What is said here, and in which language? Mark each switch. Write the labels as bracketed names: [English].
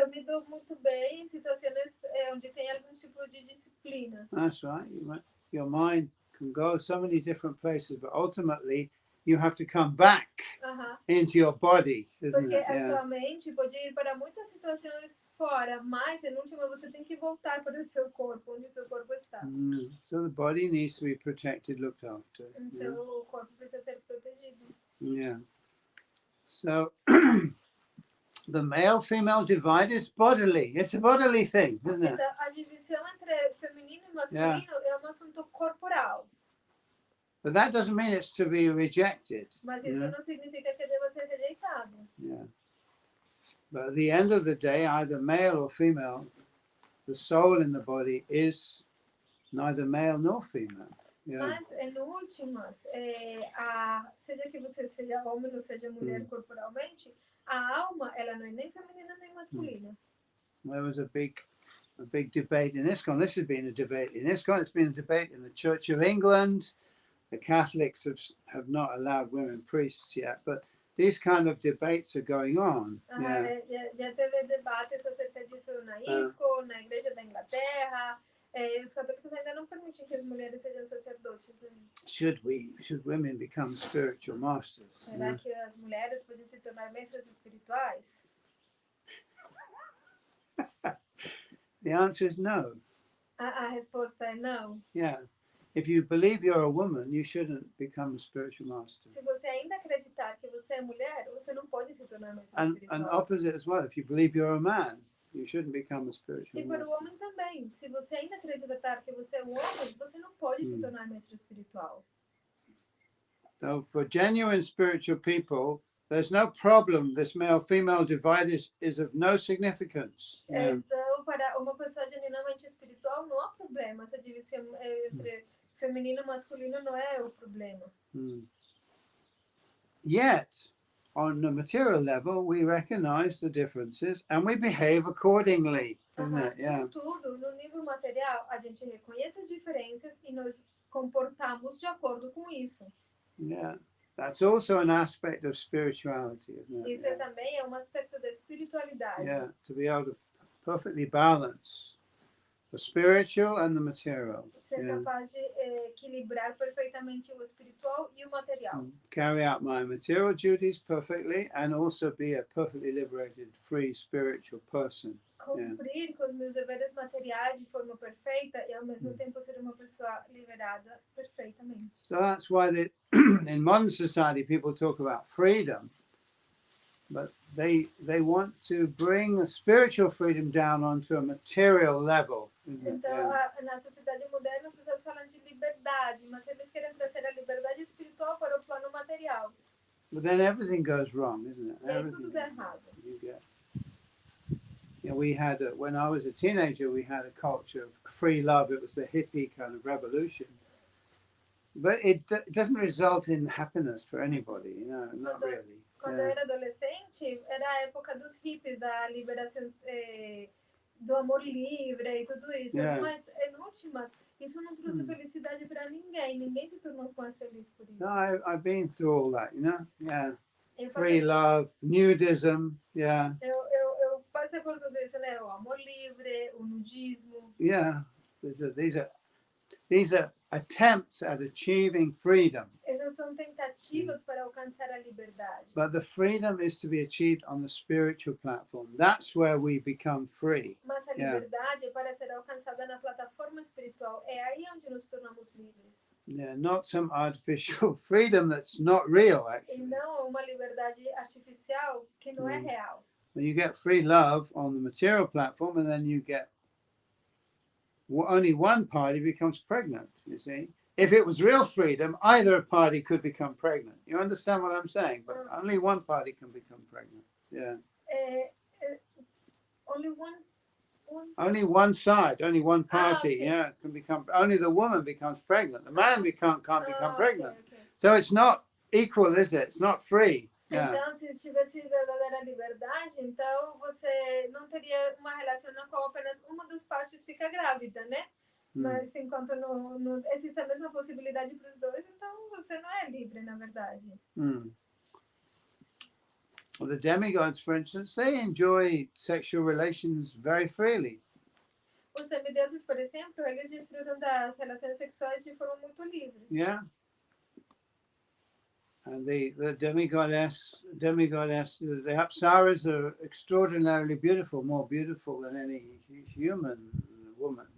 [Portuguese] Eu me dou muito bem em situações onde tem algum tipo de disciplina. [English] That's right. Your mind can go so many different places, but ultimately you have to come back into your body, isn't [Portuguese] Porque [English] it? [Portuguese] a sua mente pode ir para muitas situações fora, mas em última você tem que voltar para o seu corpo, onde o seu corpo está. [English] So the body needs to be protected, looked after. [Portuguese] Então o corpo precisa ser protegido. [English] Yeah. So the male-female divide is bodily. It's a bodily thing, isn't it? [Portuguese] Então a divisão entre feminino e masculino é um assunto corporal. [English] But that doesn't mean it's to be rejected. [Portuguese] Mas isso não significa que deva ser rejeitado. [English] Yeah. But at the end of the day, either male or female, the soul in the body is neither male nor female. Yeah. [Portuguese] Mas, em últimas, seja que você seja homem ou seja mulher corporalmente, a alma ela não é nem feminina nem masculina. [English] There was a big debate in ISKCON. This has been a debate in ISKCON. It's been a debate in the Church of England. The Catholics have not allowed women priests yet, but these kind of debates are going on. [Portuguese] Já teve debates acerca disso na ISKCON, na Igreja da Inglaterra. Os católicos ainda não permitem que as mulheres sejam sacerdotes. [English] Should women become spiritual masters? [Portuguese] Será que as mulheres podem se tornar mestras espirituais? [English] The answer is no. [Portuguese] A resposta é não. [English] Yeah. If you believe you're a woman, you shouldn't become a spiritual master. [Portuguese] Se você ainda acreditar que você é mulher, você não pode se tornar mestra espiritual. [English] And opposite as well. If you believe you're a man, you shouldn't become a spiritual [Portuguese] E para o [English] master. [Portuguese] homem também. Se você ainda acreditar que você é um homem, você não pode se tornar mestre espiritual. [English] So for genuine spiritual people, there's no problem. This male-female divide is of no significance. [Portuguese] Então, para uma pessoa genuinamente espiritual, não há problema. Essa divisão entre feminino e masculino não é o problema. [English] Yet, on the material level, we recognize the differences and we behave accordingly, isn't it? Yeah. [Portuguese] Contudo, no nível material, a gente reconhece as diferenças e nos comportamos de acordo com isso. [English] Yeah. That's also an aspect of spirituality, isn't it? [Portuguese] Isso também é um aspecto da espiritualidade. [English] Yeah, to be able to perfectly balance the spiritual and the material. [Portuguese] Ser capaz de equilibrar perfeitamente o espiritual e o material. [English] Carry out my material duties perfectly and also be a perfectly liberated, free spiritual person. [Portuguese] Cumprir com os meus deveres materiais de forma perfeita e ao mesmo tempo ser uma pessoa liberada perfeitamente. [English] So that's why in modern society people talk about freedom, but they want to bring a spiritual freedom down onto a material level. [Portuguese] Então, na sociedade moderna, as pessoas falam de liberdade, mas eles querem trazer a liberdade espiritual para o plano material. [English] But then everything goes wrong, isn't it? [Portuguese] E aí tudo dá errado. [English] You get you know, we had when I was a teenager, we had a culture of free love. It was the hippie kind of revolution, but it doesn't result in happiness for anybody, you know, not really. [Portuguese] Quando eu era adolescente, era a época dos hippies, da liberação, do amor livre e tudo isso. [English] Yeah. [Portuguese] Mas, em últimas, isso não trouxe felicidade para ninguém. Ninguém se tornou mais feliz por isso. [English] No, I've been through all that, you know. Yeah, [Portuguese] Eu [English] free [Portuguese] passei, [English] love, nudism. Yeah, [Portuguese] eu passei por tudo isso, né? O amor livre, o nudismo. [English] yeah. These are attempts at achieving freedom. [Portuguese] Essas são tentativas para alcançar a liberdade. [English] But the freedom is to be achieved on the spiritual platform. That's where we become free. [Portuguese] Mas a [English] Yeah. [Portuguese] liberdade é para ser alcançada na plataforma espiritual. É aí onde nos tornamos livres. [English] Yeah, not some artificial freedom that's not real, [Portuguese] E [English] actually. [Portuguese] não uma liberdade artificial que não é real. [English] When you get free love on the material platform, and then you get only one party becomes pregnant, you see. If it was real freedom, either party could become pregnant. You understand what I'm saying? But only one party can become pregnant. Yeah. Only one. Only one side, only one party, okay. yeah, can become. Only the woman becomes pregnant. The man can't become pregnant. Okay. So it's not equal, is it? It's not free. Yeah. [Portuguese] Então, se tivesse verdadeira liberdade, então você não teria uma relação na qual apenas uma das partes fica grávida, né? Mas enquanto não existe a mesma possibilidade para os dois, então você não é livre, na verdade. [English] Well, the demigods, for instance, they enjoy sexual relations very freely. [Portuguese] Os semideuses, por exemplo, eles desfrutam das relações sexuais de forma muito livre. [English] Yeah. And the demigodess, the Apsaras are extraordinarily beautiful, more beautiful than any human woman.